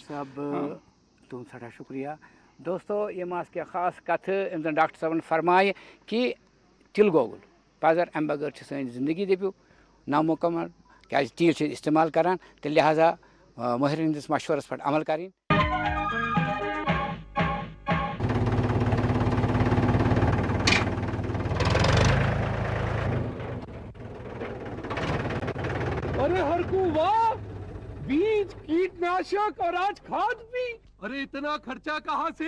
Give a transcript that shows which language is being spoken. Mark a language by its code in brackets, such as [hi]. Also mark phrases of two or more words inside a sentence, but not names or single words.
[ks] تُہُنٛد سٮ۪ٹھاہ شُکریہ دوستو یِم آسہٕ کینٛہہ خاص کَتھٕ یِم زَن ڈاکٹر صٲبن فرمایہِ کہِ تِلہٕ گۄگُل پَزر اَمہِ بغٲر چھِ سٲنۍ زندگی دٔپِو نامُکمل کیٛازِ تیٖل چھِ أسۍ اِستعمال کَران تہٕ لہٰذا مٲہِرن ہِنٛدِس مشورس پٮ۪ٹھ عمل کَرٕنۍ [ur] ارے ہرکو واہ بیج کیٹناشک اور آج کھاد بھی ارے اتنا خرچہ کہاں سے